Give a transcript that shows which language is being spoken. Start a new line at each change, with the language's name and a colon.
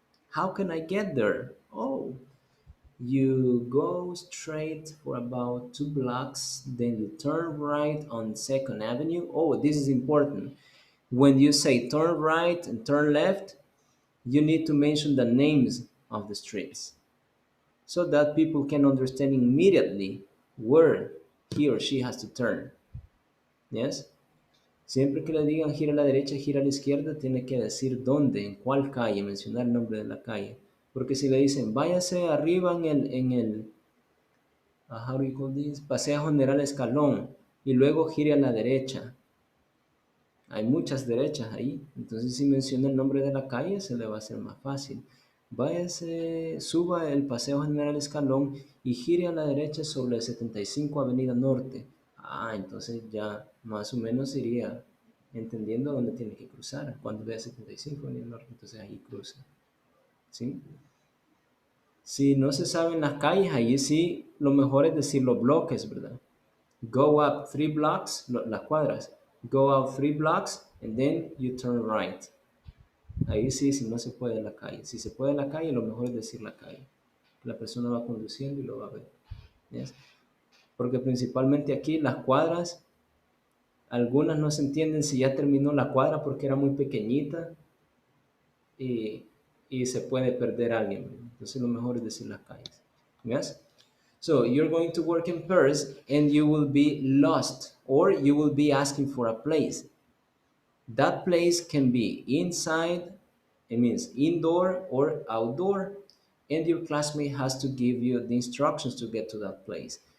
English: How can I get there? Oh, you go straight for about 2 blocks, then you turn right on 2nd Avenue. Oh, this is important. When you say turn right and turn left, you need to mention the names of the streets so that people can understand immediately where he or she has to turn. Yes?
Spanish: Siempre que le digan gira a la derecha, gira a la izquierda, tiene que decir dónde, en cuál calle, mencionar el nombre de la calle. Porque si le dicen váyase arriba en el
English: how do you call this?
Spanish: Paseo General Escalón y luego gire a la derecha. Hay muchas derechas ahí, entonces si menciona el nombre de la calle se le va a hacer más fácil. Váyase, suba el Paseo General Escalón y gire a la derecha sobre el 75 Avenida Norte. Entonces ya más o menos iría entendiendo dónde tiene que cruzar. Cuando vea 75 Avenida Norte, entonces ahí cruza. ¿Sí? Si no se saben las calles, ahí sí lo mejor es decir los bloques, ¿verdad?
English: Go up 3 blocks,
Spanish: las cuadras.
English: Go up 3 blocks and then you turn right.
Spanish: Ahí sí, si no se puede la calle. Si se puede la calle, lo mejor es decir la calle. La persona va conduciendo y lo va a ver. ¿Yes? Porque principalmente aquí las cuadras, algunas no se entienden si ya terminó la cuadra porque era muy pequeñita y se puede perder alguien. Entonces lo mejor es decir las calles.
English: Yes? So you're going to work in pairs and you will be lost or you will be asking for a place. That place can be inside, it means indoor or outdoor, and your classmate has to give you the instructions to get to that place.